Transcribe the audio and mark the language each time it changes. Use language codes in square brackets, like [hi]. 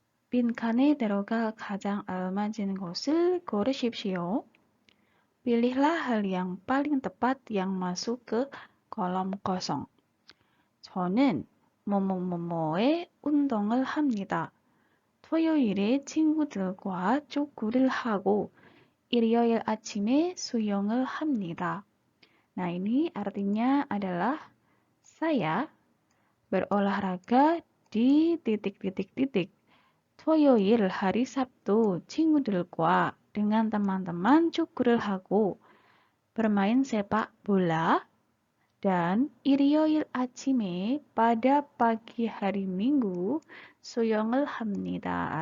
[ko] 빈칸에 들어가 가장 알맞은 곳을 고르십시오. [id] Pilihlah hal yang paling tepat yang masuk ke kolom kosong. [ko] 저는 뭐뭐뭐뭐의 운동을 합니다. 토요일에 친구들과 축구를 하고 일요일 아침에 수영을 합니다. [id] Nah, ini artinya adalah saya berolahraga di titik-titik-titik. [ko] 토요일 [id] hari Sabtu [ko] 친구들과 [id] dengan teman-teman [ko] 축구를 하고 [id] bermain sepak bola dan [ko] 일요일 아침에 [id] pada pagi hari Minggu [ko] 수영을 합니다.